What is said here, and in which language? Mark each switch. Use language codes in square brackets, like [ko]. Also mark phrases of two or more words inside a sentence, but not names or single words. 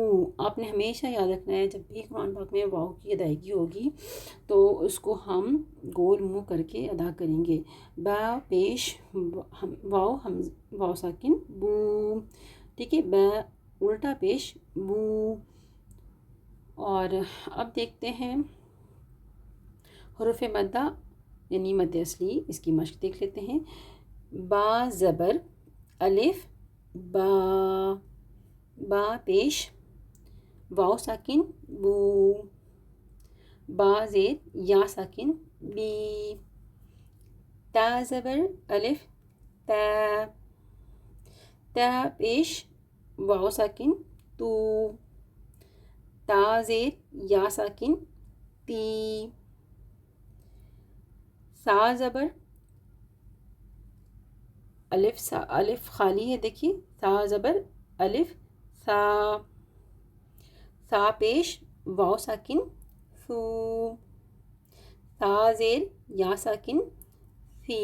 [ur] آپ نے ہمیشہ یاد رکھنا ہے جب بھی قرآن پاک میں واو کی ادائیگی ہوگی تو اس کو ہم گول منہ کر کے ادا کریں گے، با پیش واو واو ساکن بو، ٹھیک ہے، با الٹا پیش بو۔ اور اب دیکھتے ہیں حروف مدہ یعنی مد اصلی، اس کی مشق دیکھ لیتے ہیں۔ با زبر الف با، با پیش واو ساکن بو، با زیر یا ساکن بی، تا زبر الف تا، تا پیش واو ساکن تو، تا زیر یا ساکن تی، سا زبر الف خالی ہے دیکھیے، سا زبر الف سا، سا پیش واو ساکن سو، سا زیر یا ساکن سی۔